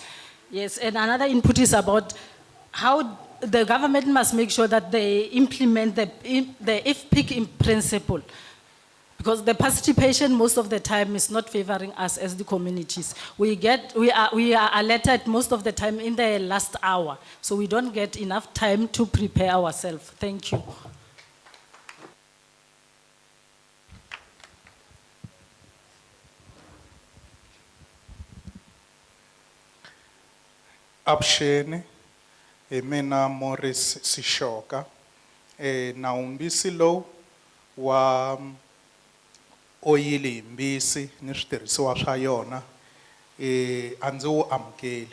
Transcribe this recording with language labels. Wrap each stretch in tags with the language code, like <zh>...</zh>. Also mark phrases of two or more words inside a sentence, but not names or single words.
<en>Yes, and another input is about how the government must make sure that they implement the IFPIC principle, because the participation most of the time is not favoring us as the communities. We are alerted most of the time in the last hour, so we don't get enough time to prepare ourselves. Thank you.</en> <ts>Abshene, mina Morris Sishoka, na umbisi low wa oyili mbisi ni switirhisiwa swa yona a ndzi wu amukeli.</ts>